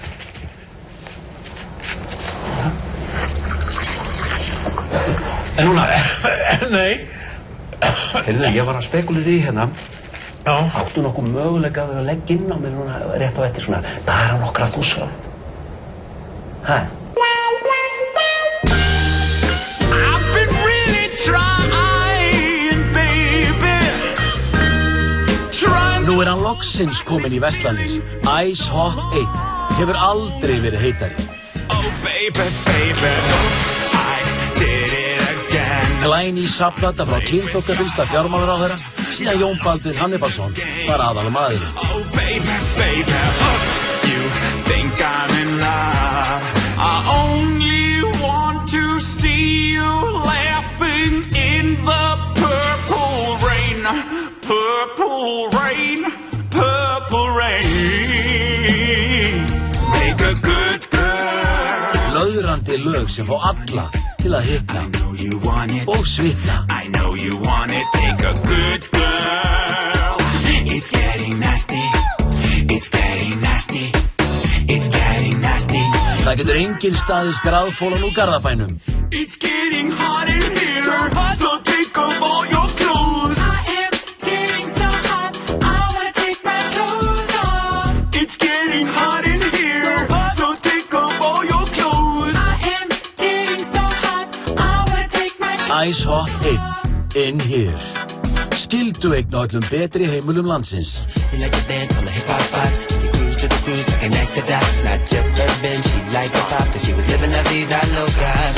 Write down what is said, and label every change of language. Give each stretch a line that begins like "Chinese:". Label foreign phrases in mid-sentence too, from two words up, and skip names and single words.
Icelandic: En núna? Nei. Heyrðu, ég var að spekulera í hérna. Já. Áttu nokkuð möguleika að leggja inn á mig núna rétt á eftir svona bara nokkra þúsar.
English: I've been really trying, baby.
Icelandic: Nú er hann loksins kominn í verslanir. Ice Hot 1 hefur aldrei verið heitari.
English: Oh baby, baby, I did it again.
Icelandic: Glæný safnplata frá kynþokkafyllsta fjármálaráðherra, síðan Jón Baldvin Hannibalsson var aðalmaðurinn.
English: Oh baby, baby, you think I'm in love. I only want to see you laughing in the purple rain. Purple rain, purple rain. Make a good girl.
Icelandic: Löðrandi lög sem fá alla til að hitna og svitna.
English: I know you want it. Take a good girl. It's getting nasty. It's getting nasty. It's getting nasty.
Icelandic: Það getur enginn staðið skráðfólan úr Garðabænum.
English: It's getting hot in here. So take off all your clothes. I am getting so hot. I wanna take my clothes off. It's getting hot in here. So take off all your clothes. I am getting so hot. I wanna take my clothes off. Ice Hot 1 in here.
Icelandic: Skildueign á öllum betri heimilum landsins.
English: You like to dance on the hip-hop vibes. You cruise to the cruise to connect the dots. Not just urban, she liked the pop, cause she was living
Spanish: la vida loca.